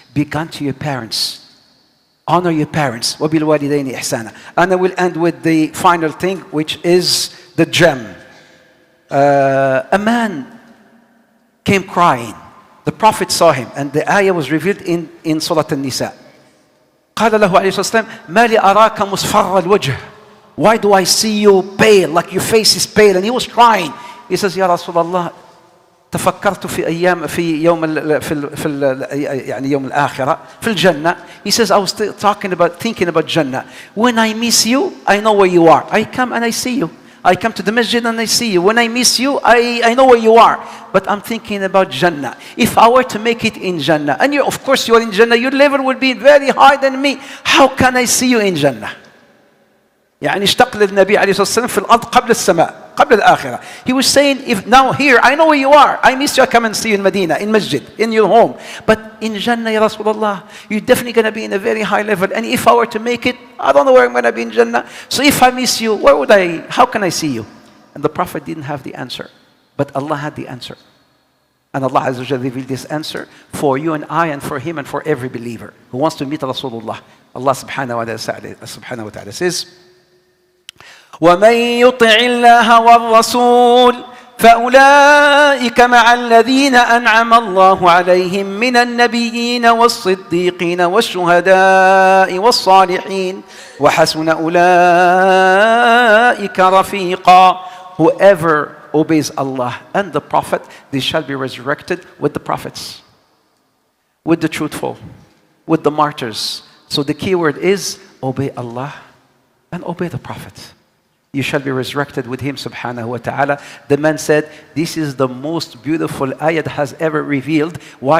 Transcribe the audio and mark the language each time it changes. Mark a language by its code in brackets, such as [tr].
[en] Be kind to your parents. Honor your parents. [ar] وَبِالْوَالِدَيْنِ إِحْسَانًا. [en] And I will end with the final thing, which is the gem. A man came crying. The Prophet saw him, and the ayah was revealed in Surah An-Nisa. [ar] قال له عليه الصلاة والسلام ما لي أراك مصفر الوجه. [en] Why do I see you pale, like your face is pale? And he was crying. He says, [ar] يا رسول الله تفكرت في أيام في يوم يعني يوم الآخرة في الجنة. [en] He says, I was thinking about Jannah. When I miss you, I know where you are. I come and I see you. I come to the masjid and I see you. When I miss you, I know where you are. But I'm thinking about Jannah. If I were to make it in Jannah, and of course you're in Jannah, your level would be very high than me. How can I see you in Jannah? [ar] يعني اشتق للنبي عليه الصلاة والسلام في الأرض قبل السماء قبل الآخرة. [en] He was saying, if now here, I know where you are. I miss you, I come and see you in Medina, in masjid, in your home. But in Jannah, Ya Rasulullah, you're definitely going to be in a very high level. And if I were to make it, I don't know where I'm going to be in Jannah. So if I miss you, how can I see you? And the Prophet didn't have the answer. But Allah had the answer. And Allah Azza wa Jalla revealed this answer for you and I, and for him, and for every believer who wants to meet Rasulullah. Allah subhanahu wa ta'ala says, [ar] وَمَن يُطِعِ اللَّهَ وَالرَّسُولَ فَأُولَٰئِكَ مَعَ الَّذِينَ أَنْعَمَ اللَّهُ عَلَيْهِم مِّنَ النَّبِيِّينَ وَالصِّدِّيقِينَ وَالشُّهَدَاءِ وَالصَّالِحِينَ وَحَسُنَ أُولَٰئِكَ رَفِيقًا. [en] Whoever obeys Allah and the Prophet, they shall be resurrected with the prophets, with the truthful, with the martyrs. So the key word is obey Allah and obey the Prophet. You shall be resurrected with him subhanahu wa ta'ala. The man said, this is the most beautiful ayah that has ever revealed. Why?